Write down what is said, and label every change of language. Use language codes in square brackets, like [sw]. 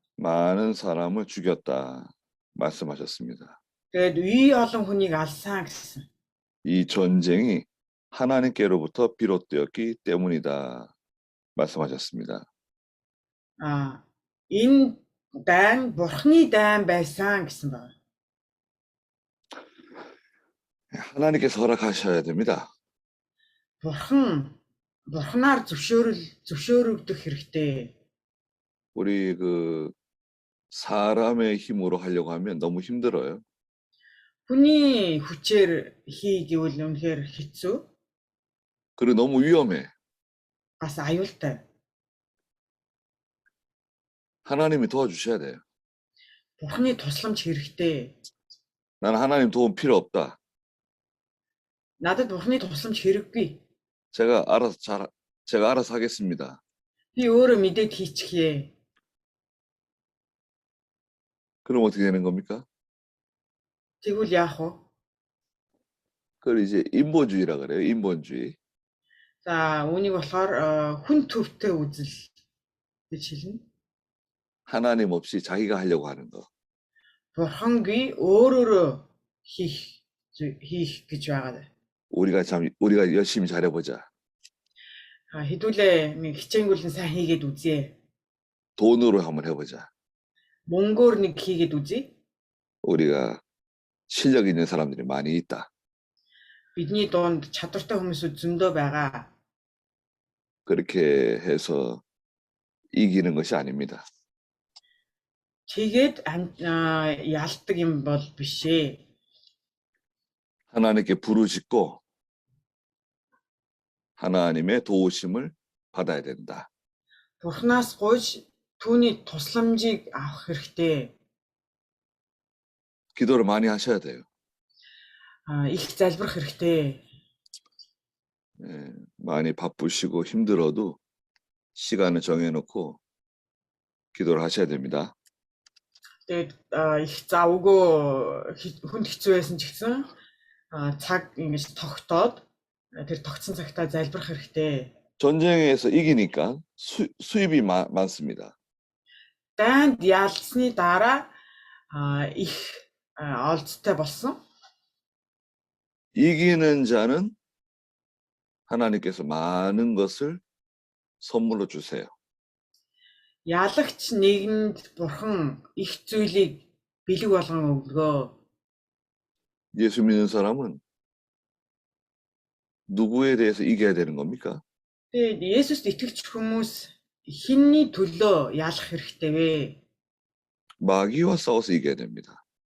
[ko] 많은 사람을 죽였다 말씀하셨습니다. [mn] Тэгээд үй олон хүнийг алсан гэсэн. [ko] 이 전쟁이 하나님께로부터 비롯되었기 때문이다 말씀하셨습니다. [mn] Энэ дайн бурхны дайн байсан гэсэн байна. [ko] 하나님께서 허락하셔야 됩니다. [mn] Бурхнаар зөвшөөрөгдөх хэрэгтэй. [ko] 우리 그 사람의 힘으로 하려고 하면 너무 힘들어요. [mn] Хүний хүчээр хийгийвэл үнэхээр хэцүү. [ko] 그리고 너무 위험해. [mn] Бас аюултай. [ko] 하나님이 도와주셔야 돼요. [mn] Бурхны тусламж хэрэгтэй. [ko] 나는 하나님 도움 필요 없다. [mn] Надад Бурхны тусламж хэрэггүй. [ko] 제가 알아서 하겠습니다. [mn] Би өөрөө мэдээд хийчихье. [ko] 그럼 어떻게 되는 겁니까? [mn] Тэгвэл яах вэ? [ko] 그걸 이제 인본주의라 그래요. 인본주의. [mn] За, үүнийг болохоор хүн төвтэй үзэл гэж хэлнэ. [ko] 하나님 없이 자기가 하려고 하는 거. [mn] Бурхангүй өөрөөрөө хийх гэж байгаа. [ko] 우리가 열심히 잘해보자. [mn] Хэдүүлээ нэг хичээнгүйлэн сайн хийгээд үзье. [ko] 돈으로 한번 해보자. [mn] Мөнгөөр нэг хийгээд үзье. [ko] 우리가 실력 있는 사람들이 많이 있다. [mn] Бидний дунд чадвартай хүмүүсүүд зөндөө байгаа. [ko] 그렇게 해서 이기는 것이 아닙니다. [mn] Тэгээд ялдаг юм бол биш ээ. [ko] 하나님께 부르짖고 하나님의 도우심을 받아야 된다. [mn] Бурхнаас гуйж түүний тусламжийг авах хэрэгтэй. [ko] 기도를 많이 하셔야 돼요. [mn] Их залбирах хэрэгтэй. [ko] 많이 바쁘시고 힘들어도 시간을 정해놓고 기도를 하셔야 됩니다. [mn] Тэгээд их завгүй хүнд хэцүү байсан ч гэсэн цаг ингэж тогтоод тэр тогтсон цагтаа залбирах хэрэгтэй. [ko] 전쟁에서 이기니까 수입이 많습니다. [mn] Дайнд ялсны дараа их олцтой болсон. [ko] 이기는 자는 하나님께서 많은 것을 선물로 주세요. [mn] Ялагч нэгэнд бурхан их зүйлийг бэлэг болгон өгнө. [ko] 예수 믿는 사람은 누구에 대해서 이겨야 되는 겁니까? [mn] Тэгээд Есүст итгэж хүмүүс хинний төлөө ялах хэрэгтэй вэ? [ko] 마귀와 싸워서 이겨야 됩니다.